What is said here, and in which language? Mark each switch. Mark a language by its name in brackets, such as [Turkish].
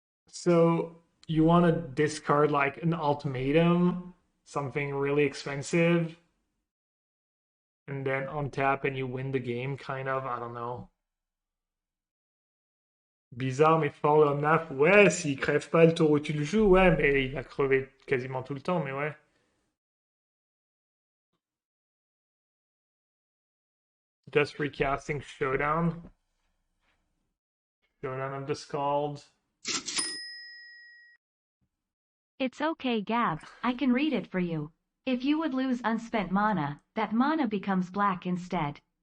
[English] So you want to discard like an ultimatum, something really expensive, and then untap and you win the game, kind of. I don't know. [French] Bizarre, mais fort le Naf. Ouais, s'il crève pas le tour où tu le joues, ouais, mais il va crever quasiment tout le temps, mais ouais. [English] Just recasting Showdown. Showdown of the Scald. It's okay, Gab, I can read it for you. If you would lose unspent mana, that mana becomes black instead.